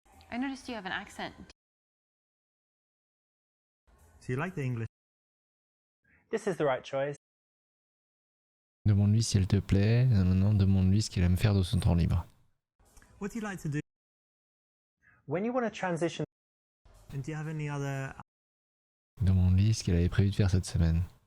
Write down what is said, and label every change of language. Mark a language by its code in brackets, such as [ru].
[en] I noticed you have an accent. So you like the English? This is the right choice. [fr] Demande-lui si elle te plaît. Maintenant, demande-lui ce qu'il aime faire de son temps libre. [en] What do you like to do? When you want to transition. And do you have any other... [fr] Demande-lui ce qu'elle avait prévu de faire cette semaine.